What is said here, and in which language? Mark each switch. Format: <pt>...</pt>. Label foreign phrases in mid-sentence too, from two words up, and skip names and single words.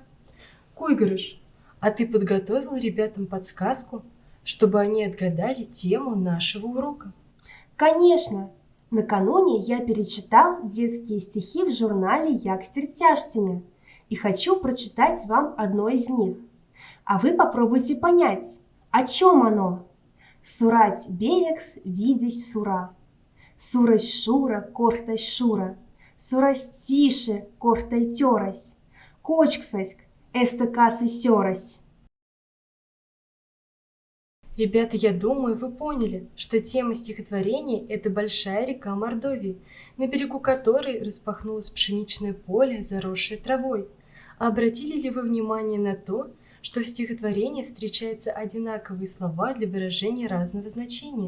<ru>Куйгрыш, а ты подготовил ребятам подсказку, чтобы они отгадали тему нашего урока? Конечно! Накануне я перечитал детские стихи в журнале Якстертяштине и хочу прочитать вам одно из них. А вы попробуйте понять, о чем оно.</ru> <myv>Сурать берегс, видясь сура. Сурась шура, кортась шура. Сурась тише, кортай терась. Кочксась, эстакасы сёрась.</myv> <ru>Ребята, я думаю, вы поняли, что тема стихотворения – это большая река Мордовии, на берегу которой распахнулось пшеничное поле, заросшее травой. А обратили ли вы внимание на то, что в стихотворении встречаются одинаковые слова для выражения разного значения?</ru>